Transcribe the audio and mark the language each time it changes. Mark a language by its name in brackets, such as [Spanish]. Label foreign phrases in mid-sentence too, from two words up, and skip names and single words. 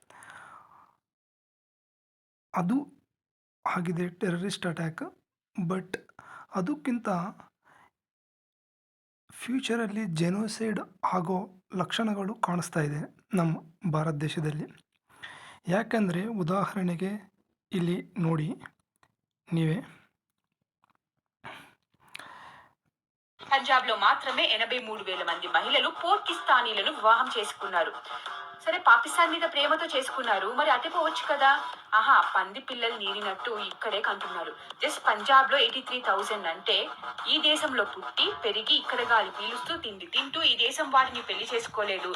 [Kannada] ಅದು ಆಗಿದೆ ಟೆರರಿಸ್ಟ್ ಅಟ್ಯಾಕ್. ಬಟ್ ಅದಕ್ಕಿಂತ ಫ್ಯೂಚರಲ್ಲಿ ಜೆನೋಸೈಡ್ ಆಗೋ ಲಕ್ಷಣಗಳು ಕಾಣಿಸ್ತಾ ಇದೆ ನಮ್ಮ ಭಾರತ ದೇಶದಲ್ಲಿ. ಯಾಕಂದರೆ ಉದಾಹರಣೆಗೆ ಇಲ್ಲಿ ನೋಡಿ ನೀವೇ, [Telugu] పంజాబ్ లో మాత్రమే 83,000 మంది మహిళలు పాకిస్తానీలను వివాహం చేసుకున్నారు. సరే, పాకిస్తాన్ మీద ప్రేమతో చేసుకున్నారు, మరి అటెపోవచ్చు కదా. ఆహా, పంది పిల్లలు నీరినట్టు ఇక్కడే కంటున్నారు. జస్ట్ పంజాబ్ లో 83,000 అంటే ఈ దేశంలో పుట్టి పెరిగి ఇక్కడ గాలి పీలుస్తూ తిండి తింటూ ఈ దేశం వాడిని పెళ్లి చేసుకోలేదు.